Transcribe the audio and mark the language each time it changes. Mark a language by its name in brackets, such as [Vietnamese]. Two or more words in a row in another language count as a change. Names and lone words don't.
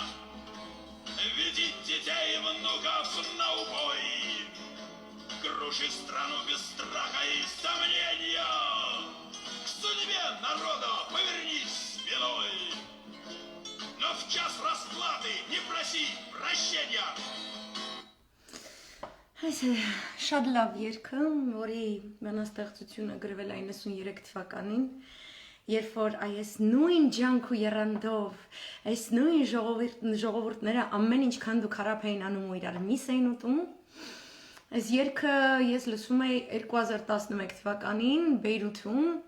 [Russian] Веди детей и внуков на убой, круши страну без страха и сомнения, к судьбе народа повернись спиной, но в час расплаты не проси прощения. [Armenian] Այս է շատ լավ երգը, որի բանաստեղծությունը գրվել է 93 թվականին, երբ որ այս նույն ջանք ու եռանդով, այս նույն ժողովուրդները ամեն ինչքան դու քարափ էին անում ու իրար միս էին ուտում, այս երգը ես լսում էի 2011 թվականին Բեյրութում,